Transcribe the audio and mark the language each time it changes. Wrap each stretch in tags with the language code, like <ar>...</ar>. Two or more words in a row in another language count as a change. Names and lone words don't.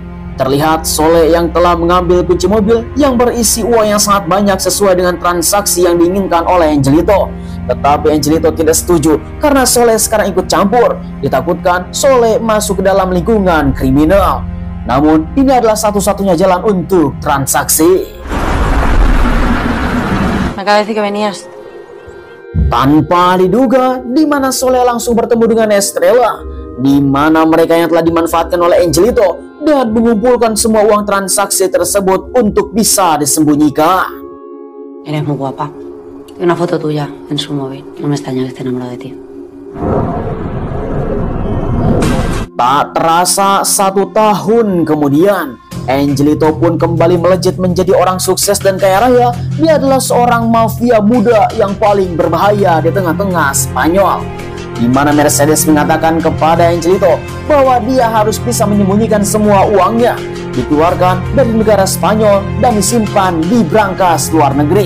<id>Terlihat Soleh yang telah mengambil kunci mobil yang berisi uang yang sangat banyak sesuai dengan transaksi yang diinginkan oleh Angelito. Tetapi Angelito tidak setuju karena Soleh sekarang ikut campur. Ditakutkan Soleh masuk ke dalam lingkungan kriminal. Namun ini adalah satu-satunya jalan untuk transaksi.</id> <es>Me acaba de decir que venías.</es> <id>Tanpa diduga, di mana Soleh langsung bertemu dengan Estrella, di mana mereka yang telah dimanfaatkan oleh Angelito dan mengumpulkan semua uang transaksi tersebut untuk bisa disembunyikan.</id> <es>Eres muy guapa. Hay una foto tuya en su móvil. No me extraña que esté enamorado de ti.</es> <id>Tak terasa 1 tahun kemudian, Angelito pun kembali melejit menjadi orang sukses dan kaya raya. Dia adalah seorang mafia muda yang paling berbahaya di tengah-tengah Spanyol, di mana Mercedes mengatakan kepada Angelito bahwa dia harus bisa menyembunyikan semua uangnya, dikeluarkan dari negara Spanyol dan disimpan di brankas luar negeri.</id>